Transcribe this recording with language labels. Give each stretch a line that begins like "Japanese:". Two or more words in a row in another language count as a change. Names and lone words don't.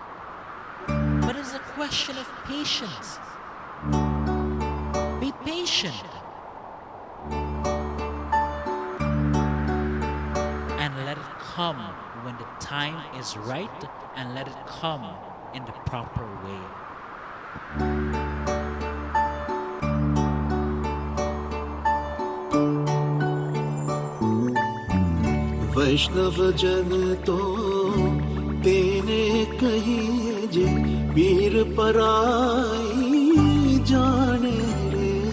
English: But it's a question of patience. Be patient. And let it come when the time is right, and let it come in the proper way.
Gujarati: વૈષ્ણવ જન તો તેને કહીએ જે પીડ પરાઈ જાણે રે